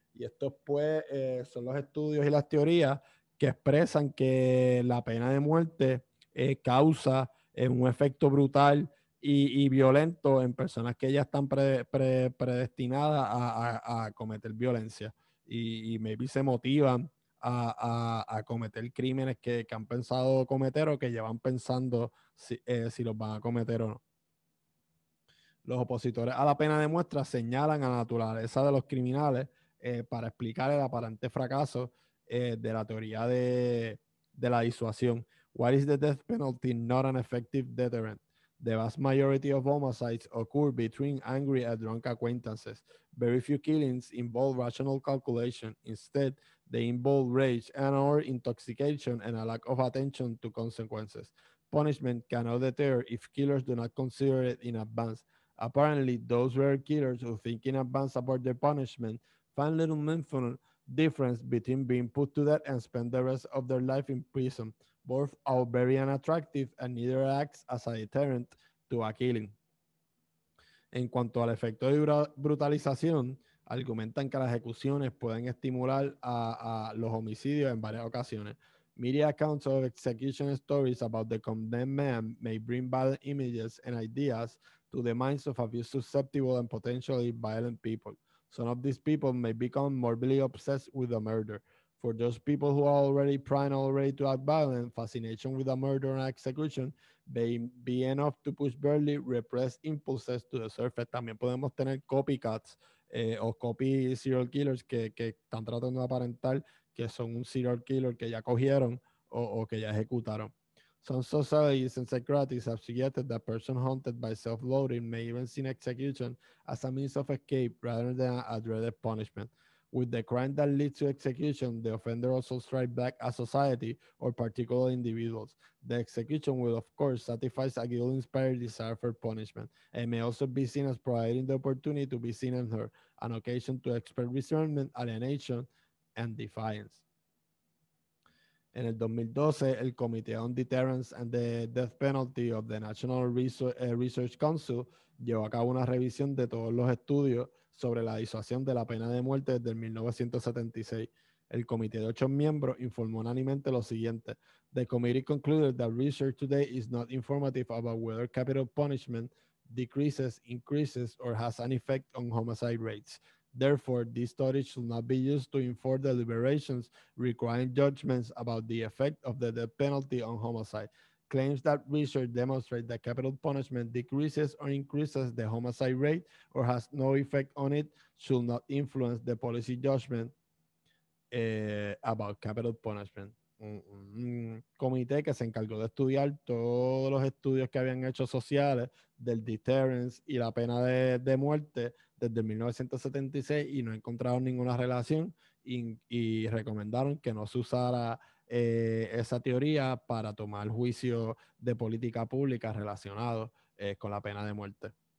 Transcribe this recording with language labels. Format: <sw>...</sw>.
<es>Y estos pues son los estudios y las teorías que expresan que la pena de muerte causa un efecto brutal y violento en personas que ya están predestinadas a cometer violencia y maybe se motivan a cometer crímenes que han pensado cometer o que llevan pensando si los van a cometer o no. Los opositores a la pena de muerte señalan a la naturaleza de los criminales para explicar el aparente fracaso de la teoría de la disuasión.</es> <en>Why is the death penalty not an effective deterrent? The vast majority of homicides occur between angry and drunk acquaintances. Very few killings involve rational calculation. Instead, they involve rage and or intoxication and a lack of attention to consequences. punishment cannot deter if killers do not consider it in advance. Apparently, those rare killers who think in advance about their punishment find little meaningful difference between being put to death and spend the rest of their life in prison. Both are very unattractive and neither acts as a deterrent to a killing.</en> <es>En cuanto al efecto de brutalización, argumentan que las ejecuciones pueden estimular a los homicidios en varias ocasiones.</es> <en>Media accounts of execution stories about the condemned man may bring violent images and ideas to the minds of a few susceptible and potentially violent people. Some of these people may become morbidly obsessed with the murder. For those people who are already primed already to act violent, fascination with a murder and execution may be enough to push barely repressed impulses to the surface.</en> <es>También podemos tener copycats o copy serial killers que están tratando de aparentar que son un serial killer que ya cogieron o que ya ejecutaron.</es> <en>Some societies and psychiatrists have suggested that person haunted by self-loathing may even see execution as a means of escape rather than a dreaded punishment. With the crime that leads to execution, the offender also strikes back at society or particular individuals. The execution will, of course, satisfy a guilt-inspired desire for punishment, and may also be seen as providing the opportunity to be seen and heard, an occasion to express resentment, alienation, and defiance.</en> <es>En el 2012, el Committee on Deterrence and the Death Penalty of the National Research Council llevó a cabo una revisión de todos los estudios sobre la disuasión de la pena de muerte desde el 1976. El comité de 8 miembros informó unánimemente lo siguiente.</es> <en>The committee concluded that research today is not informative about whether capital punishment decreases, increases, or has an effect on homicide rates. Therefore, this study should not be used to inform deliberations requiring judgments about the effect of the death penalty on homicide. Claims that research demonstrate that capital punishment decreases or increases the homicide rate or has no effect on it should not influence the policy judgment about capital punishment.</en> <es>Un comité que se encargó de estudiar todos los estudios que habían hecho sociales del deterrence y la pena de muerte desde 1976 y no encontraron ninguna relación y recomendaron que no se usara esa teoría para tomar juicio de política pública relacionado con la pena de muerte.</es>